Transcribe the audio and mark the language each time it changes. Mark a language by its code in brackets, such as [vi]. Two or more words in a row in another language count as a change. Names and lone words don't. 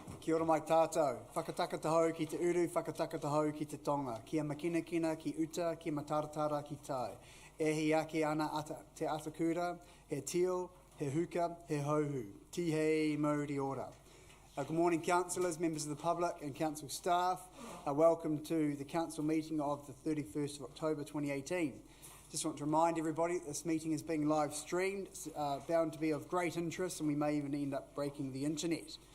[mi] Kia ora mai tātou. Whakataka tahau ki te uru, whakataka tahau ki te tonga. Kia makinakina ki uta, kia mataratara ki tai. E hi ake ana te atakura, he tio, he huka, he hauhu. Tihei mauri ora. [en] Good morning, councillors, members of the public and council staff. Welcome to the council meeting of the 31st of October 2018. Just want to remind everybody that this meeting is being live streamed. It's bound to be of great interest, and we may even end up breaking the internet.